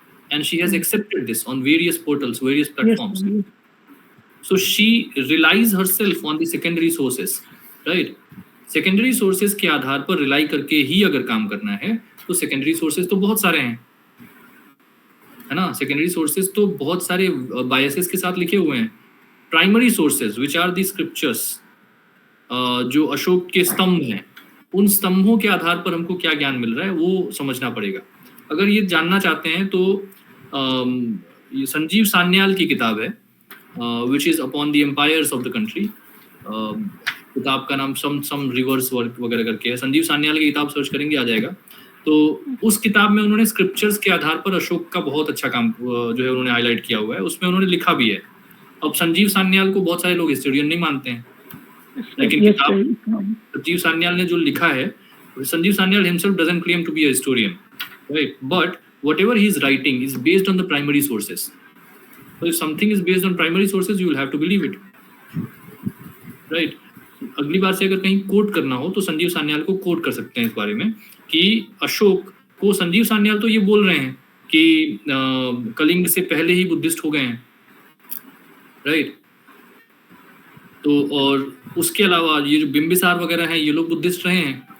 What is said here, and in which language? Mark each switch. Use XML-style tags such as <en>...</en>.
<en>And she has accepted this on various portals, various platforms. Yes. So she relies herself on the secondary sources, right?</en> <hi>Secondary sources के आधार पर rely करके ही अगर काम करना है तो secondary sources तो बहुत सारे हैं, है ना? Secondary sources तो बहुत सारे biases के साथ लिखे हुए हैं।</hi> <en>Primary sources, which are the scriptures,</en> <hi>जो अशोक के स्तंभ हैं, उन स्तंभों के आधार पर हमको क्या ज्ञान मिल रहा है वो समझना पड़ेगा। अगर ये जानना चाहते हैं तो ये संजीव सान्याल की किताब है,</hi> <en>Which is upon the empires of the country.</en> <hi>किताब का नाम सम रिवर्स वर्क वगैरह करके है। संजीव सान्याल की किताब सर्च करेंगे आ जाएगा। तो उस किताब में उन्होंने स्क्रिप्चर्स के आधार पर अशोक का बहुत अच्छा काम जो है उन्होंने हाईलाइट किया हुआ है, उसमें उन्होंने लिखा भी है। अब संजीव सान्याल को बहुत सारे लोग हिस्टोरियन नहीं मानते हैं, लेकिन किताब संजीव सान्याल ने जो लिखा है, Sanjeev Sanyal</hi> <en>himself doesn't claim to be a historian,</en> <hi>right?</hi> <en>But whatever he is writing is based on the primary sources. So if something is based on primary sources, you will have to believe it, right?</en> <hi>अगली बार से अगर कहीं coat करना हो तो संजीव सान्याल को coat कर सकते हैं इस बारे में कि अशोक को, संजीव सान्याल तो ये बोल रहे हैं कि कलिंग से पहले ही बुद्धिस्ट हो गए हैं, राइट? तो और उसके अलावा ये जो बिंबिसार वगैरह हैं ये लोग बुद्धिस्ट रहे हैं।</hi>